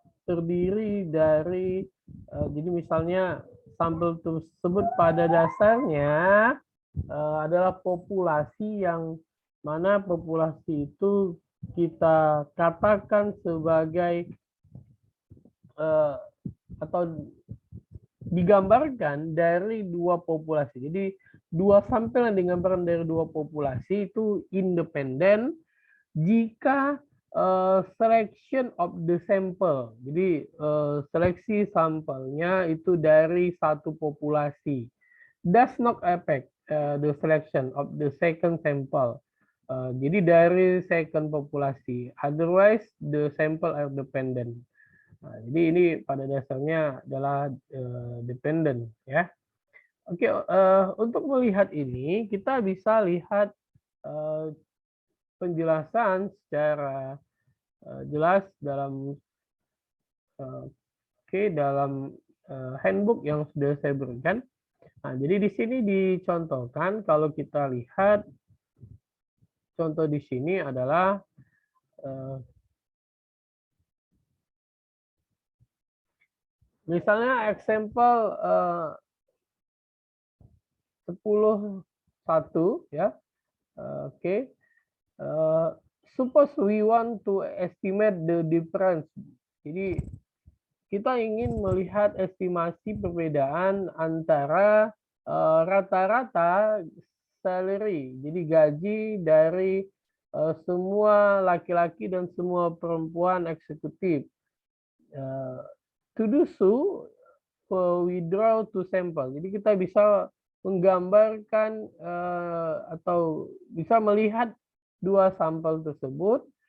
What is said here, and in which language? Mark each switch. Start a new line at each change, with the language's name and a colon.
Indonesian: terdiri dari, jadi misalnya sampel tersebut pada dasarnya adalah populasi yang mana populasi itu kita katakan sebagai atau digambarkan dari dua populasi. Jadi dua sampel yang digambarkan dari dua populasi itu independen jika
English: selection of the sample.
Indonesian: Jadi seleksi sampelnya itu dari satu populasi.
English: Does not affect the selection of the second sample.
Indonesian: Jadi dari second populasi.
English: Otherwise the sample are dependent.
Indonesian: Nah, jadi ini pada dasarnya adalah dependent ya. Oke, untuk melihat ini kita bisa lihat penjelasan secara jelas dalam dalam handbook yang sudah saya berikan. Nah, jadi di sini dicontohkan kalau kita lihat contoh di sini adalah misalnya example 10.1 ya. Oke.
English: Suppose we want to estimate the difference.
Indonesian: Jadi kita ingin melihat estimasi perbedaan antara rata-rata salary, jadi gaji dari semua laki-laki dan semua perempuan eksekutif.
English: To do so, we draw two sample.
Indonesian: Jadi kita bisa menggambarkan atau bisa melihat dua sampel tersebut.